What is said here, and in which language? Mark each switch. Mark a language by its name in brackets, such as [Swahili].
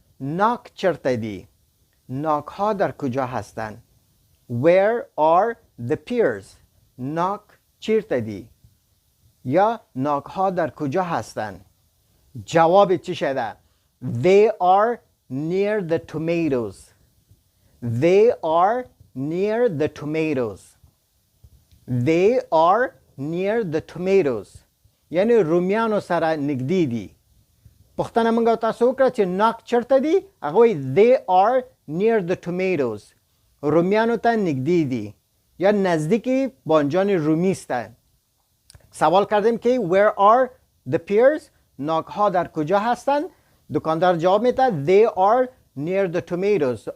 [Pashto] ناک چرته دی؟ [Persian] ناک ها در کجا هستند؟ [English] Where are the pears? [Pashto] ناک چرته دی؟ [Persian] یا ناک ها در کجا هستند؟ جواب چی شده؟ [English] They are near the tomatoes. They are near the tomatoes. They are near the tomatoes. [Pashto] یعنی رومیانو سره نږدې دي. پوښتنه موږ تاسو وکړه چې ناک چرته دي؟ هغه وایي [English] they are near the tomatoes. [Pashto] رومیانو ته نږدې دي [Persian] یا نزدیک بانجان رومی است. سوال کردیم که [English] where are the pears؟ [Persian] ناک ها در کجا هستند؟ دکاندار جواب میده [English] they are near the tomatoes.